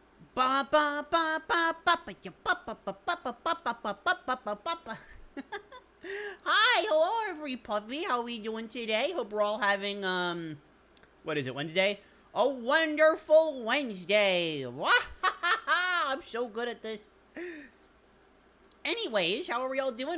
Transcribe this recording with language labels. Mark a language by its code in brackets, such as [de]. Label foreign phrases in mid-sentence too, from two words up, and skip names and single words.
[en] Ba ba ba ba ba ba ya ba ba ba ba ba ba ba ba ba ba ba ba ba. Hi, hello every puppy. How we doing today? Hope we're all having what is it, Wednesday? A wonderful Wednesday. I'm so good at this. Anyways, how are we all doing?